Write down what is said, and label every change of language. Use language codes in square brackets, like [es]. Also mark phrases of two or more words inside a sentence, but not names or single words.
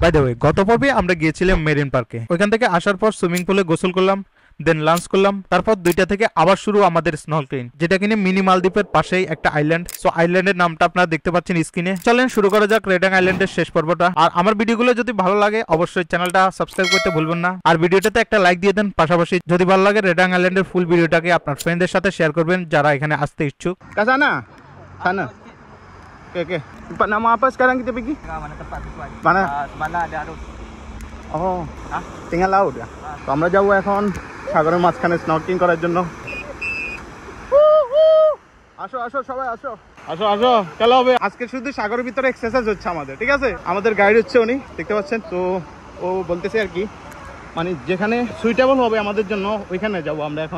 [en] by the way, [bn] গত পর্বে আমরা গিয়েছিলাম মেরিন পার্কে। ওইখান থেকে আসার পর সুইমিং পুলে গোসল করলাম, দেন লাঞ্চ করলাম, তারপর 2টা থেকে আবার শুরু আমাদের স্নর্কলিং, যেটা কিনে মিনি মালদ্বীপের পাশেই একটা আইল্যান্ড। সো আইল্যান্ডের নামটা আপনারা দেখতে পাচ্ছেন স্ক্রিনে। চলেন শুরু করা যাক রেডাং আইল্যান্ডের শেষ পর্বটা। আর আমার ভিডিওগুলো যদি ভালো লাগে অবশ্যই চ্যানেলটা সাবস্ক্রাইব করতে ভুলবেন না, আর ভিডিওটাতে একটা লাইক দিয়ে দেন। পাশাপাশি যদি ভালো লাগে রেডাং আইল্যান্ডের ফুল ভিডিওটাকে আপনার ফ্রেন্ডদের সাথে শেয়ার করবেন যারা এখানে আসতে ইচ্ছুক। [ms] Kasana? Sana? Okay. Tempat nama apa sekarang kita pergi? Mana tempat sesuai. Mana? Mana ada arus. Oh, tinggal laut ya? [bn] তো আমরা যাবো এখন সাগরের মাঝখানে স্নর্কেলিং করার জন্য। আসো আসো সবাই আসো আসো আসো, চলো হবে। আজকে শুধু সাগরের ভিতরে এক্সারসাইজ হচ্ছে আমাদের, ঠিক আছে? আমাদের গাইড হচ্ছে উনি, দেখতে পাচ্ছেন। তো ও বলতেছে আর কি, মানে যেখানে সুইটেবল হবে আমাদের জন্য ওইখানে যাবো আমরা এখন।